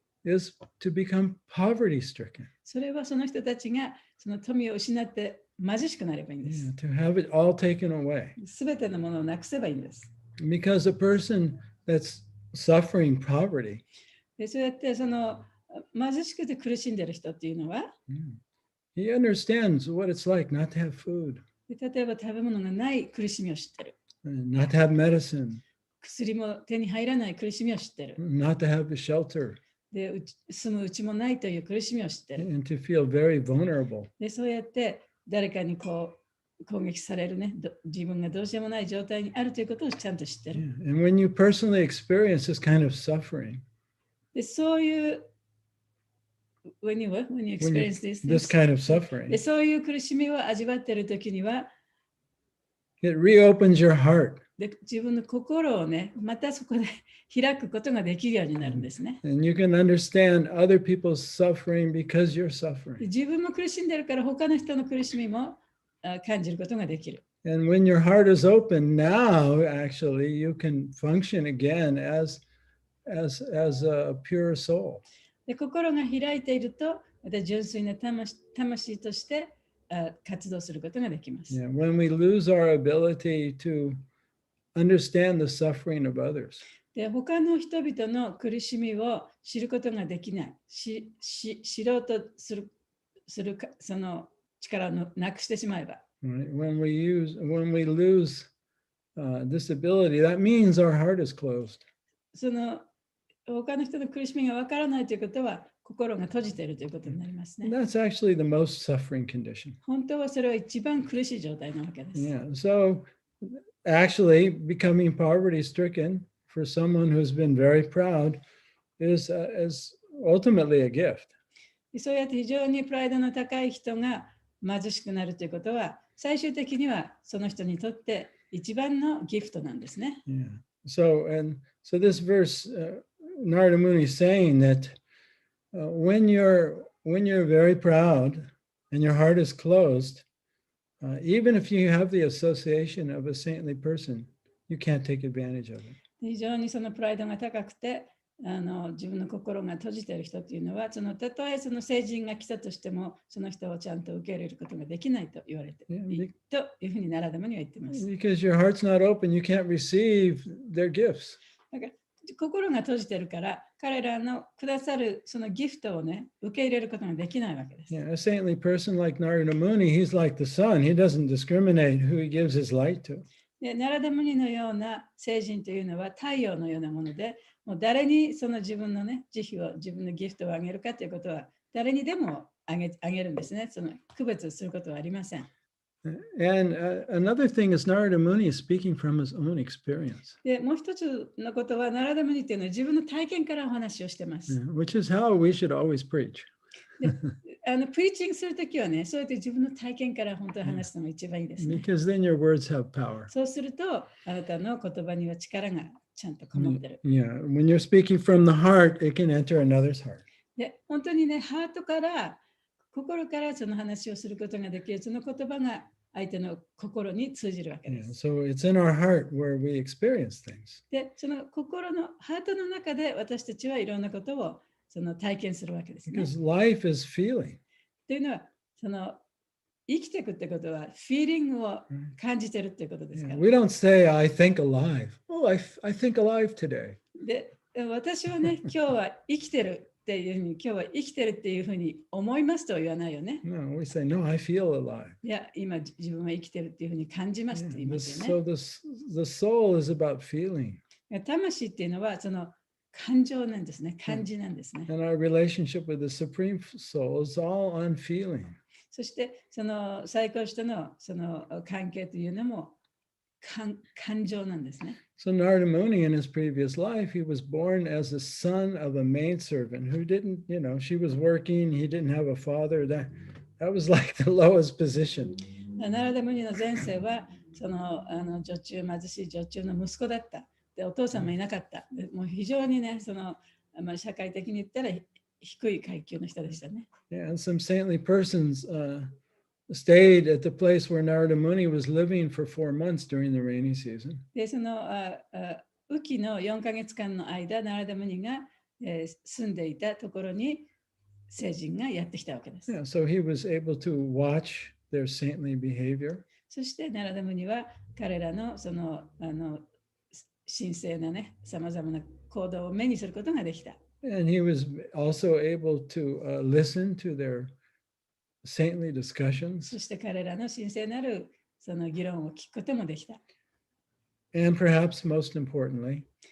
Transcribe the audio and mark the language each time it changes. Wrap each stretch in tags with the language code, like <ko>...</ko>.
<en>is to become poverty stricken.</en> <ja>それはその人たちがその富を失って貧しくなればいいんで</ja> <en>Yeah,</en> <ja>す。</ja> <en>to have it all taken away.</en> <ja>すべてのものをなくせばいいんです。</ja> <en>Because a person that's suffering poverty,</en> <ja>でそうやってその貧しくて苦しんでいる人っていうのは、</ja> <en>he understands what it's like not to have food,</en> <ja>で例えば食べ物がない苦しみを知ってる。</ja> <en>not to have medicine,</en> <ja>薬も手に入らない苦しみを知ってる。</ja> <en>not to have a shelter,</en> <ja>で住むうちもないという苦しみを知ってる。</ja> <en>and to feel very vulnerable.</en> <ja>でそうやって誰かにこう攻撃されるね、自分がどうしようもない状態にあるということをちゃんと知って</ja> <en>Yeah.</en> <ja>る。</ja> <en>And when you personally experience this kind of suffering,</en> <ja>でそういう</ja> <en>when you experience this kind of</en> <ja>で</ja> <en>suffering,</en> <ja>そういう苦しみを味わっているときには</ja> <en>it reopens your heart.</en> <ja>で自分の心をね、またそこで開くことができるようになるんですね。</ja> <en>And you can understand other people's suffering because you're</en> <ja>で</ja> <en>suffering.</en> <ja>自分も苦しんでるから他の人の苦しみも感じることができる。</ja> <en>And when your heart is open, now actually you can function again as a pure soul.</en> <ja>で心が開いていると、また純粋な魂として活動することができます。</ja> <en>Yeah, when we lose our ability to understand the suffering of others,</en> <ja>で、他の人々の苦しみを知ることができない。知ろうとするその力をなくしてしまえば。</ja> <en>Right? When we lose this ability, that means our heart is closed.</en> <ja>その他の人の苦しみがわからないということは、心が閉じているということになりますね。</ja> <en>That's actually the most suffering condition.</en> <ja>本当はそれは一番苦しい状態なわけです。</ja> <en>Yeah. So actually, becoming poverty-stricken for someone who's been very proud is ultimately a gift.</en> <ja>そうやって非常にプライドの高い人が貧しくなるということは、最終的にはその人にとって一番のギフトなんですね。</ja> <en>Yeah. So this verse, Narada Muni is saying that when you're very proud and your heart is closed, even if you have the association of a saintly person, you can't take advantage of it.</en> <ja>非常にそのプライドが高くて、自分の心が閉じている人というのは、たとえその聖人が来たとしても、その人をちゃんと受け入れることができないと言われているというふうにナラダムには言っています。</ja> <en>Because your heart's not open, you can't receive their gifts.</en> <ja>だから心が閉じてるから、彼らのくださるそのギフトをね、受け入れることができないわけです。</ja> <en>Yeah, a saintly person like Narada Muni, he's like the sun. He doesn't discriminate who he gives his light to.</en> <ja>でナラダムニのような聖人というのは太陽のようなもので、もう誰にその自分のね、慈悲を、自分のギフトをあげるかということは、誰にでもあげるんですね。その区別することはありません。</ja> <en>And another thing is Narada Muni is speaking from his own experience,</en> <ja>でもう一つのことは、ナラダムニっていうのは自分の体験からお話をしてます。</ja> <en>which is how we should always preach.</en> <ja>プリーチングするときはね、そうやって自分の体験から本当に話すのが一番いいですね。</ja> <en>Because then your words have power.</en> <ja>そうすると、あなたの言葉には力がちゃんとこもってる。</ja> <en>Yeah, when you're speaking from the heart, it can enter another's heart.</en> <ja>で、本当にね、ハートから、心からその話をすることができる、その言葉が相手の心に通じるわけで</ja> <en>Yeah,</en> <ja>す。</ja> <en>so it's in our heart where we experience things.</en> <ja>で、その心のハートの中で私たちはいろんなことをその体験するわけですね。</ja> <en>Because life is feeling.</en> <ja>というのは、その生きていくってことは、フィーリングを感じてるってことですか</ja> <en>Yeah,</en> <ja>ら。</ja> <en>we don't say, I think alive. Oh, I think alive today.</en> <ja>で、私はね、今日は生きてるっていうふうに、今日は生きてるっていうふうに思いますとは言わないよね。</ja> <en>No, we say, no, I feel alive.</en> <ja>いや、今自分は生きてるっていうふうに感じますって言い</ja> <en>Yeah,</en> <ja>ますよね。</ja> <en>so the soul is about feeling.</en> <ja>魂っていうのはその感情なんですね。感じなんですね。</ja> <en>And our relationship with the Supreme Soul is all on feeling.</en> <ja>そしてその最高主とのその関係というのも感情なんですね。</ja> <en>So Narada Muni in his previous life, he was born as the son of a maidservant who didn't, she was working, he didn't have a father. That was like the lowest position.</en> <ja>ナラダムニの前世はその女中、貧しい女中の息子だった。で、お父さんもいなかった。でもう非常にね、その社会的に言ったら低い階級の人でしたね。</ja> <en>Yeah, and some saintly persons stayed at the place where Narada Muni was living for 4 months during the rainy season.</en> <ja>で、その雨季の4ヶ月間の間、ナラダムニが、住んでいたところに聖人がやってきたわけです。</ja> <en>Yeah, so he was able to watch their saintly behavior.</en> <ja>そしてナラダムニは彼らのその神聖なね、さまざまな行動を目にすることができた。</ja> <en>And he was also able to listen to their saintly discussions.</en> <ja>そして彼らの神聖なるその議論を聞くこともできた。</ja> <en>And perhaps most importantly,</en>